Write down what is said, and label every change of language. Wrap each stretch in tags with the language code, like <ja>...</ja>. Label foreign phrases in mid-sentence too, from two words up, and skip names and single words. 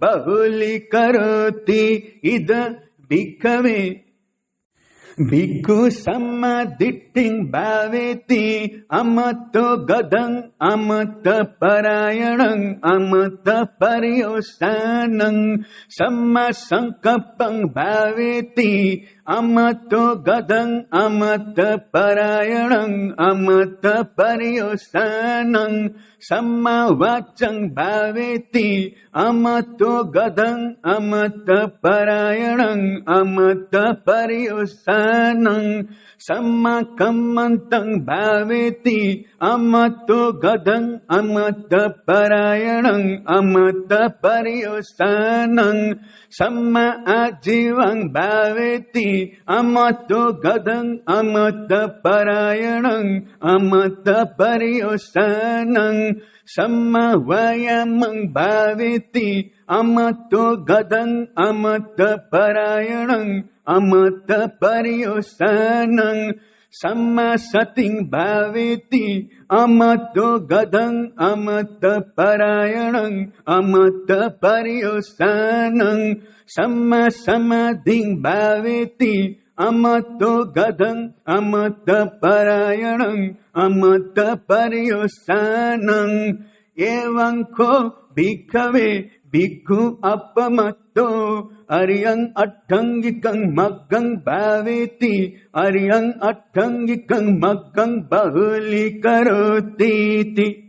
<pi>बहुलीकरोति इद भिक्खवे भिक्खु सम्मादिट्ठिं भावेति अमत्तो गदं अमत्त परायणं अमत्त पर्योसानं सम्मा संकप्पं भावेति amato gadang amata parayanang amata paryosanang samma vachang bhaveti amato gadang amata parayanang amata paryosanang samma kammantang bhaveti amato gadang amata parayanang amata paryosanang samma ajivang bhaveti amato gadang amata parayanang amata paryosanang samma vayamang bhaveti amato gadang amata parayanang amata paryosanang samma sating bhaveti amato gadang amata parayanang amata paryosanang samma samadhing bhaveti amato gadang amata parayanang amata paryosanang evanko bhikkhave bhikkhu appamatto ariyang attangikang maggang bhaveti ariyang attangikang maggang bahulikarotiti</pi>